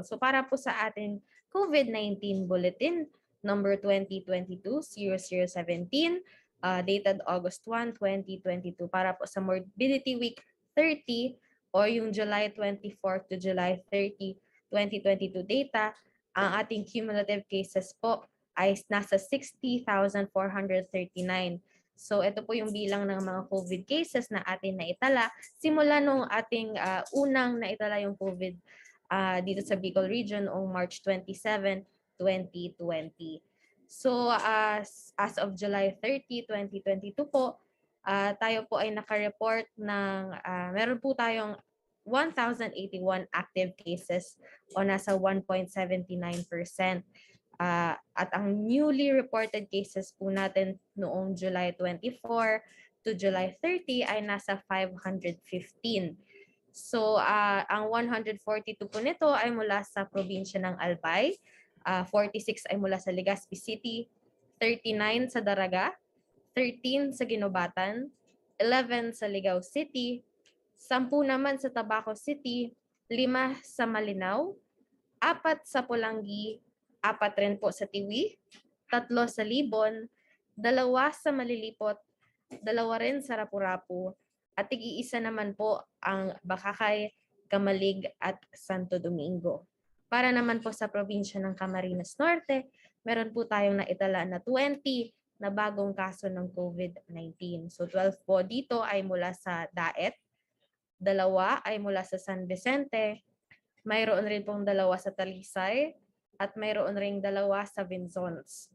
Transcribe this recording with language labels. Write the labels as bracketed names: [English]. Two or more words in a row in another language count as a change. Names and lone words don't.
[Filipino] So para po sa ating [English] COVID-19 bulletin number 2022-0017 dated August 1, 2022 [Filipino] para po sa Morbidity Week 30 o yung [English] July 24 to July 30, 2022 data. [Filipino] Ang ating [English] cumulative cases [Filipino] po ay nasa 60,439. So ito po yung bilang ng mga [English] COVID cases [Filipino] na atin naitala simula nung ating unang naitala yung COVID dito sa Bicol Region noong March 27, 2020. So [English] as of July 30, 2022 [Filipino] po, tayo po ay naka-report ng meron po tayong 1,081 [English] active cases [Filipino] o nasa 1.79%. At ang [English] newly reported cases [Filipino] po natin noong [English] July 24 to July 30 [Filipino] ay nasa 515. So ang 142 po nito ay mula sa probinsya ng Albay, 46 ay mula sa Legazpi City, 39 sa Daraga, 13 sa Ginobatan, 11 sa Ligao City, 10 naman sa Tabaco City, 5 sa Malinaw, 4 sa Pulangi, 4 rin po sa Tiwi, 3 sa Libon, 2 sa Malilipot, 2 rin sa Rapu-Rapu, at tig-iisa naman po ang Bakakay, Kamalig at Santo Domingo. Para naman po sa probinsya ng Camarines Norte, meron po tayong naitala na 20 na bagong kaso ng COVID-19. So 12 po dito ay mula sa Daet, 2 ay mula sa San Vicente, mayroon rin pong 2 sa Talisay, at mayroon ring 2 sa Vinzons.